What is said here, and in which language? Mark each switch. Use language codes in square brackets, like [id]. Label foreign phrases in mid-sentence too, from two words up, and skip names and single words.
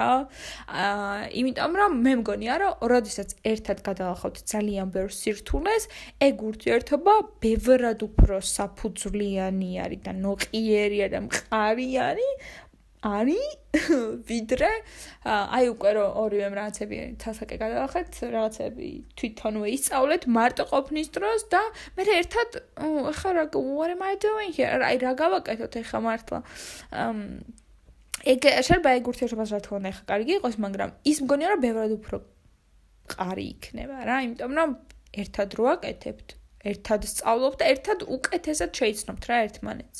[ka] იმიტომ რომ მე მგონია რომ როდესაც ერთად გადავახავთ ძალიან ბევრ სირთულეს, ეგ ურთიერთობა ბევრად უფრო საფუძვლიანი არის და ნოყიერი და მყარიანი არის ვიდრე აი უკვე რომ ორივემ რაღაცები თასაკე გადავახეთ, რაღაცები თვითონვე ისწავლეთ მარტო ყოფნის დროს და მე ერთად ახლა [en] what am I doing here? [ka] აი რა გავაკეთოთ ახლა მართლა. ეგ შეიძლება ეგ ურთიერთობას რა თქმა უნდა ახლა კარგი იყოს, მაგრამ ის მგონია რომ ბევრად უფრო მყარი იქნება რა, იმიტომ რომ ერთად რო აკეთებთ, ერთად სწავლობთ და ერთად უკეთესად შეიცნობთ რა ერთმანეთს.